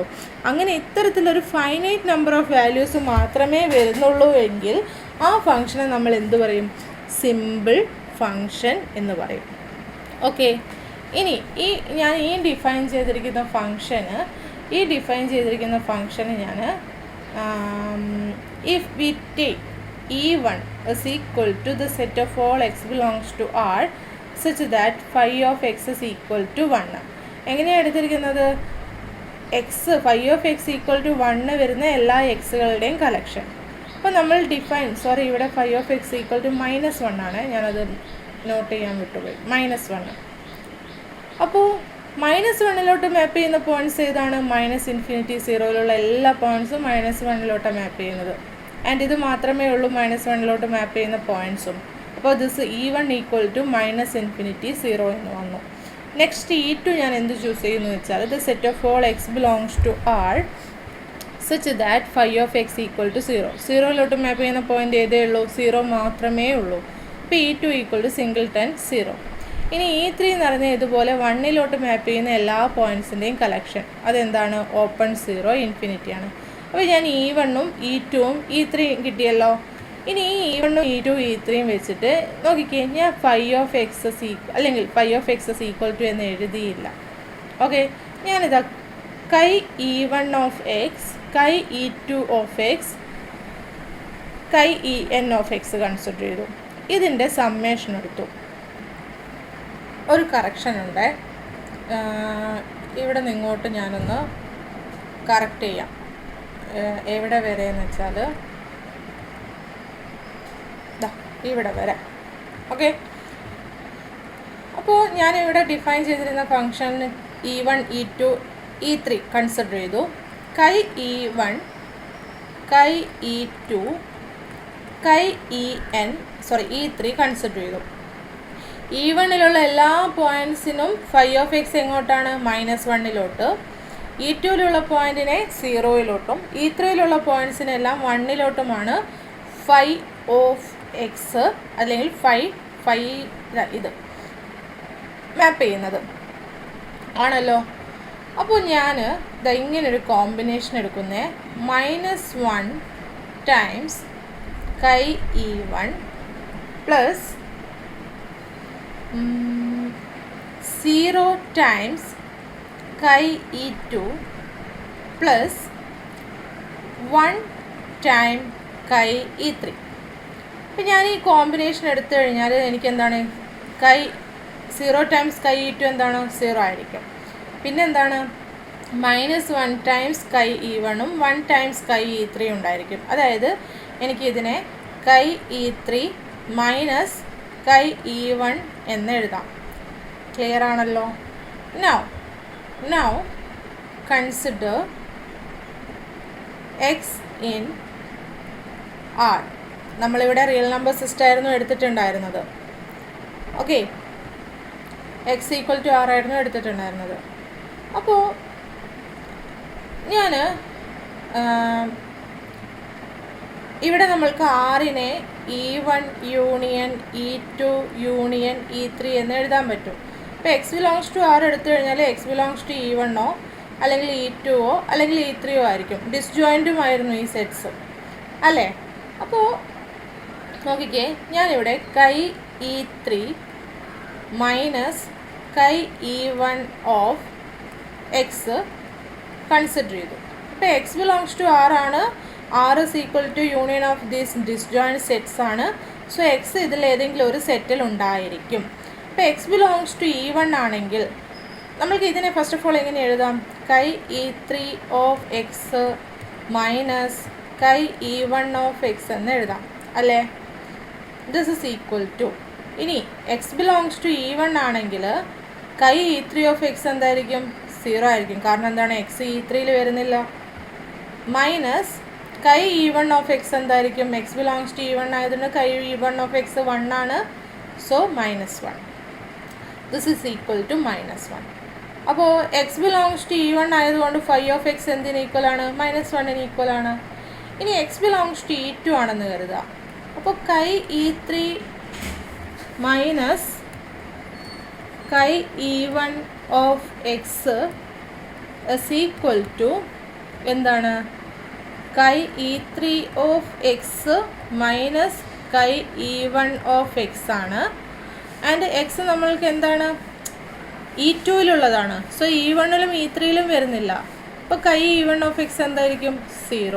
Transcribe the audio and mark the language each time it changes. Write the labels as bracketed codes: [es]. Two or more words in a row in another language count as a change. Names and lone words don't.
[ml] അങ്ങനെ ഇത്തരത്തിലൊരു [en] finite number of values [ml] മാത്രമേ വരുന്നുള്ളൂ എങ്കിൽ ആ ഫംഗ്ഷനെ നമ്മൾ എന്ത് പറയും? [en] simple function [ml] എന്ന് പറയും. ഓക്കെ, ഇനി ഞാൻ ഡിഫൈൻ ചെയ്തിരിക്കുന്ന ഫംഗ്ഷന് ഞാൻ [en] if we take e1 is equal to the set of all x belongs to R such that phi of x is equal to 1. [ml] എങ്ങനെയാണ് എടുത്തിരിക്കുന്നത്? [en] phi of x equal to 1 [ml] വരുന്ന എല്ലാ എക്സുകളുടെയും കളക്ഷൻ. അപ്പോൾ നമ്മൾ ഇവിടെ [en] phi of x equal to -1 [ml] ആണ്, ഞാനത് നോട്ട് ചെയ്യാൻ വിട്ടുപോയി. -1. അപ്പോൾ -1 മാപ്പ് ചെയ്യുന്ന പോയിൻറ്റ്സ് ഏതാണ്? -∞, 0 എല്ലാ പോയിൻറ്റ്സും -1 മാപ്പ് ചെയ്യുന്നത്. ആൻഡ് ഇത് മാത്രമേ ഉള്ളൂ -1 മാപ്പ് ചെയ്യുന്ന പോയിൻറ്റ്സും. അപ്പോൾ [en] this e1 equal to [ml] -∞, 0 എന്ന് വന്നു. [en] next e2 [ml] ഞാൻ എന്ത് ചൂസ് ചെയ്യുന്നു വെച്ചാൽ [en] the set of all x belongs to R such that phi of x equal to 0. [ml] 0 മാപ്പ് ചെയ്യുന്ന പോയിൻ്റ് ഏതേ ഉള്ളൂ? 0 മാത്രമേ ഉള്ളൂ. [en] അപ്പോൾ e2 equal to singleton 0. [ml] ഇനി e3 എന്ന് പറഞ്ഞാൽ ഇതുപോലെ 1 മാപ്പ് ചെയ്യുന്ന എല്ലാ പോയിൻറ്റ്സിൻ്റെയും കളക്ഷൻ. അതെന്താണ്? [en] open 0, infinity [ml] ആണ്. അപ്പോൾ ഞാൻ e1ഉം e2ഉം e3യും കിട്ടിയല്ലോ. ഇനി ഈ e1ഉം e2, e3യും വെച്ചിട്ട് നോക്കിക്കേ, ഞാൻ [en] phi of x equal to [ml] എന്ന് എഴുതിയില്ല. ഓക്കെ, ഞാനിതാ [en] chi e1 of x, [ml] chi e2 of x, chi en of x കൺസിഡർ ചെയ്തു. ഇതിൻ്റെ സമ്മേഷൻ എടുത്തു. ഒരു കറക്ഷൻ ഉണ്ട്, ഇവിടെ നിങ്ങോട്ട് ഞാനൊന്ന് കറക്റ്റ് ചെയ്യാം. എവിടെ വരെ എന്ന് വെച്ചാൽ ഇവിടെ വരെ. ഓക്കെ, അപ്പോൾ ഞാനിവിടെ ഡിഫൈൻ ചെയ്തിരുന്ന ഫംഗ്ഷൻ e1, e2, e3 കൺസിഡർ ചെയ്തു. chi e1, chi e2, chi e3 കൺസിഡർ ചെയ്തു. e1 എല്ലാ പോയിൻറ്റ്സിനും [en] phi of x [ml] എങ്ങോട്ടാണ്? -1. e2 പോയിൻറ്റിനെ 0, e3 പോയിൻറ്റ്സിനെല്ലാം 1 [en] phi of x [ml] അല്ലെങ്കിൽ phi ഇത് മാപ്പ് ചെയ്യുന്നത് ആണല്ലോ. അപ്പോൾ ഞാൻ ഇങ്ങനൊരു കോമ്പിനേഷൻ എടുക്കുന്നേ, [en] -1 times chi e1 plus 0 times chi e2 plus 1 time chi e3. [ml] അപ്പോൾ ഞാൻ ഈ കോമ്പിനേഷൻ എടുത്തു കഴിഞ്ഞാൽ എനിക്കെന്താണ്? [en] 0 times chi e2 [ml] എന്താണ്? 0 ആയിരിക്കും. പിന്നെന്താണ്? -1 ടൈംസ് chi e1ഉം [en] 1 times chi e3 [ml] ഉണ്ടായിരിക്കും. അതായത് എനിക്കിതിനെ [en] chi e3 minus chi e1 [ml] എന്ന് എഴുതാം. ക്ലിയർ ആണല്ലോ? [en] Now consider x in R. [ml] നമ്മളിവിടെ റിയൽ നമ്പർ സിസ്റ്റം ആയിരുന്നു എടുത്തിട്ടുണ്ടായിരുന്നത്. ഓക്കെ, [en] x equal to R [ml] ആയിരുന്നു എടുത്തിട്ടുണ്ടായിരുന്നത്. അപ്പോൾ ഞാൻ ഇവിടെ നമ്മൾക്ക് ആറിനെ [en] e1 union e2 union e3 [ml] എന്ന് എഴുതാൻ പറ്റും. ഇപ്പോൾ [en] x belongs to R [ml] എടുത്തു കഴിഞ്ഞാൽ [en] x belongs to [ml] e1ഓ അല്ലെങ്കിൽ e2ഓ അല്ലെങ്കിൽ e3ഓ ആയിരിക്കും. ഡിസ്ജോയിൻറ്റുമായിരുന്നു ഈ സെറ്റ്സ് അല്ലേ? അപ്പോൾ നോക്കിക്കേ, ഞാനിവിടെ [en] chi e3 minus chi e1 of x [ml] കൺസിഡർ ചെയ്തു. ഇപ്പോൾ [en] x belongs to R [ml] ആണ്. [en] R is equal to union of these disjoint sets ആണ്. [ml] സോ x ഇതിലേതെങ്കിലും ഒരു സെറ്റിൽ ഉണ്ടായിരിക്കും. ഇപ്പോൾ [en] x belongs to e1 [ml] ആണെങ്കിൽ നമ്മൾക്ക് ഇതിനെ [en] first of all [ml] എങ്ങനെ എഴുതാം? [en] chi e3 of x minus chi e1 of x [ml] എന്ന് എഴുതാം അല്ലേ? [en] this is equal to, [ml] ഇനി [en] x belongs to e1 [ml] ആണെങ്കിൽ [en] chi e3 of x [ml] എന്തായിരിക്കും? 0 ആയിരിക്കും. കാരണം എന്താണ്? x e3യിൽ വരുന്നില്ല. [en] minus chi e1 of x [ml] എന്തായിരിക്കും? [en] x belongs to e1 [ml] ആയതുകൊണ്ട് [en] chi e1 of x [ml] 1 ആണ്. [en] സോ -1. this is equal to -1. [ml] അപ്പോൾ [en] x belongs to e1 [ml] ആയതുകൊണ്ട് [en] phi of x [ml] എന്തിന് ഈക്വൽ ആണ്? -1ന് ഈക്വൽ ആണ്. ഇനി [en] x belongs to e2 [ml] ആണെന്ന് കരുതുക. [en] അപ്പോൾ chi e3 minus chi e1 of x is equal to എന്താണ് chi E3 of x minus chi E1 of x ആണ്. [ml] ആൻഡ് എക്സ് നമ്മൾക്ക് എന്താണ് E2-ലുള്ളതാണ്. സോ E1-ലും E3-ലും വരുന്നില്ല. അപ്പോൾ [en] chi E1 of x [ml] എന്തായിരിക്കും 0.